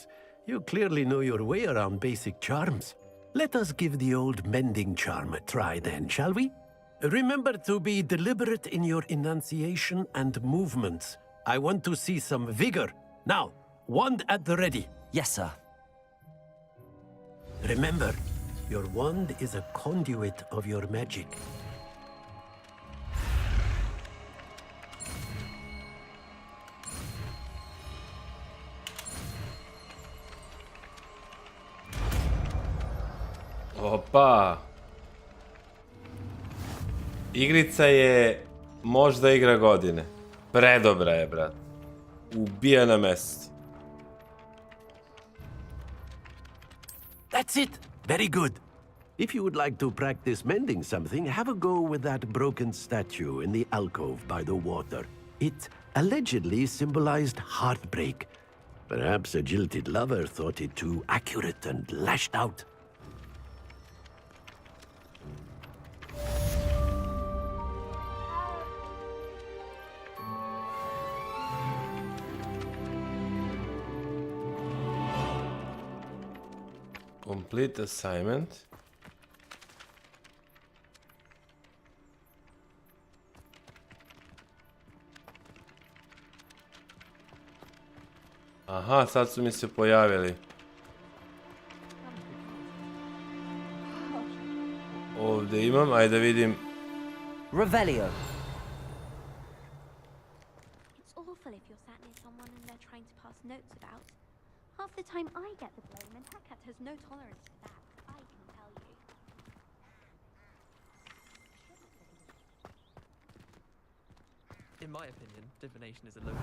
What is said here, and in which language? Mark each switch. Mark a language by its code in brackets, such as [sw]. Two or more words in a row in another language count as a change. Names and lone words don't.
[en] You clearly know your way around basic charms. Let us give the old mending charm a try then, shall we? Remember to be deliberate in your enunciation and movements. I want to see some vigor. Now, wand at the ready. Yes, sir. Remember, your wand is a conduit of your magic. Opa! [sr] Igrica je možda igra godine. Predobra je, brat. Ubija na mesto. [en] That's it. Very good. If you would like to practice mending something, have a go with that broken statue in the alcove by the water. It allegedly symbolized heartbreak. Perhaps a jilted lover thought it too accurate and lashed out. Complete assignment. [sr] Aha, sad su mi se pojavili. Ovdje imam, ajde da vidim. [en] Revelio. It's awful if you're sat near someone and they're trying to pass notes about. Half the time I get the blame, and Hakat has no tolerance for that, I can tell you. In my opinion, divination is a local.